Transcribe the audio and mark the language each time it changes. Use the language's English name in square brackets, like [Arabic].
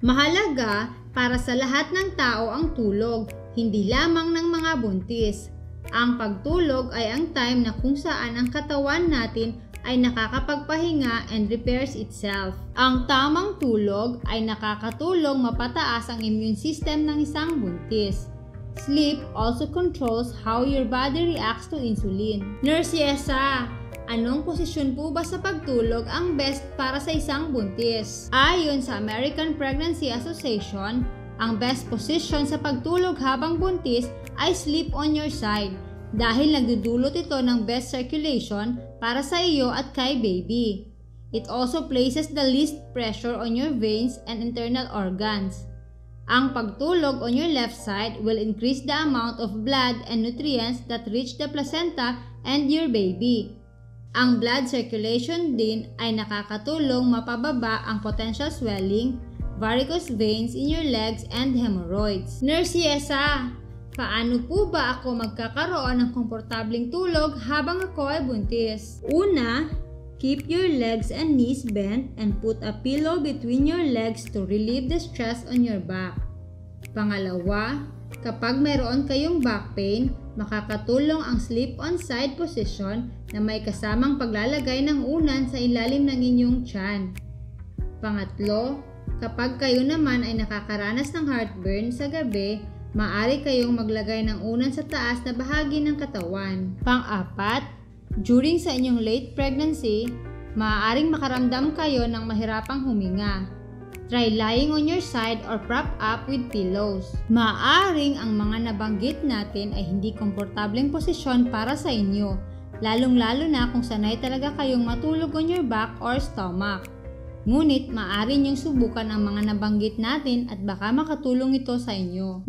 [Filipino] Mahalaga para sa lahat ng tao ang tulog, hindi lamang ng mga buntis. Ang pagtulog ay ang time na kung saan ang katawan natin ay nakakapagpahinga [English] and repairs itself. [Filipino] Ang tamang tulog ay nakakatulong mapataas ang immune system ng isang buntis. [English] Sleep also controls how your body reacts to insulin. [Filipino] Nurse Yesa, anong posisyon po ba sa pagtulog ang best para sa isang buntis? Ayon sa American Pregnancy Association, ang best position sa pagtulog habang buntis ay [English] sleep on your side [Filipino] dahil nagdudulot ito ng [English] best circulation [Filipino] para sa iyo at kay baby. [English] It also places the least pressure on your veins and internal organs. [Filipino] Ang pagtulog [English] on your left side will increase the amount of blood and nutrients that reach the placenta and your baby. Ang blood circulation [Filipino] din ay nakakatulong mapababa ang [English] potential swelling, varicose veins in your legs, and hemorrhoids. [Filipino] Nurse Yesa, paano po ba ako magkakaroon ng komportableng tulog habang ako ay buntis? Una, [English] keep your legs and knees bent and put a pillow between your legs to relieve the stress on your back. [Filipino] Pangalawa, kapag mayroon kayong back pain, makakatulong ang [English] sleep on side position [Filipino] na may kasamang paglalagay ng unan sa ilalim ng inyong tiyan. Pangatlo, kapag kayo naman ay nakakaranas ng heartburn sa gabi, maaari kayong maglagay ng unan sa taas na bahagi ng katawan. Pang-apat, during sa inyong late pregnancy, maaaring makaramdam kayo ng mahirapang huminga. [English] Try lying on your side or prop up with pillows. [Filipino] Maaaring ang mga nabanggit natin ay hindi komportableng posisyon para sa inyo, lalong-lalo na kung sanay talaga kayong matulog [English] on your back or stomach. [Filipino] Ngunit maaari niyong subukan ang mga nabanggit natin at baka makatulong ito sa inyo.